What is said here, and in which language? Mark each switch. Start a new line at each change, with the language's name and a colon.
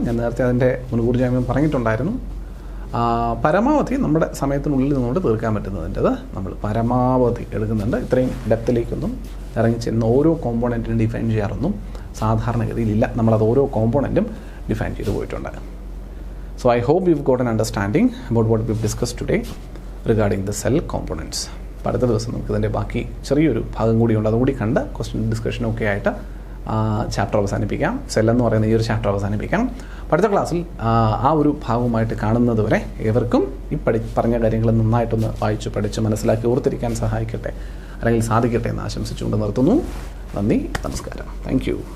Malayalam: ഞാൻ നേരത്തെ അതിൻ്റെ മുൻകൂർ ജാമ്യം പറഞ്ഞിട്ടുണ്ടായിരുന്നു. പരമാവധി നമ്മുടെ സമയത്തിനുള്ളിൽ നിന്നുകൊണ്ട് തീർക്കാൻ പറ്റുന്നതിൻ്റെത് നമ്മൾ പരമാവധി എടുക്കുന്നുണ്ട്. ഇത്രയും ഡെപ്തിലേക്കൊന്നും ഇറങ്ങി ചെന്ന് ഓരോ കോമ്പോണൻറ്റിനും ഡിഫൈൻ ചെയ്യാറൊന്നും സാധാരണഗതിയിലില്ല. നമ്മളത് ഓരോ കോമ്പോണൻറ്റും ഡിഫൈൻ ചെയ്ത് പോയിട്ടുണ്ട്.
English: So I hope you've got an understanding about what we've discussed today regarding the cell components.
Malayalam: അടുത്ത ദിവസം നമുക്ക് ഇതിൻ്റെ ബാക്കി ചെറിയൊരു ഭാഗം കൂടിയുണ്ട്, അതുകൂടി കണ്ട് ക്വസ്റ്റ്യൻ ഡിസ്കഷനൊക്കെ ആയിട്ട് ചാപ്റ്റർ അവസാനിപ്പിക്കാം. സെൽ എന്ന് പറയുന്ന ഈ ഒരു ചാപ്റ്റർ അവസാനിപ്പിക്കാം. അടുത്ത ക്ലാസ്സിൽ ആ ഒരു ഭാഗവുമായിട്ട് കാണുന്നത് വരെ ഏവർക്കും ഈ പറഞ്ഞ കാര്യങ്ങൾ നന്നായിട്ടൊന്ന് വായിച്ച് പഠിച്ച് മനസ്സിലാക്കി ഓർത്തിരിക്കാൻ സഹായിക്കട്ടെ, അല്ലെങ്കിൽ സാധിക്കട്ടെ എന്ന് ആശംസിച്ചുകൊണ്ട് നിർത്തുന്നു. നന്ദി, നമസ്കാരം. Thank you.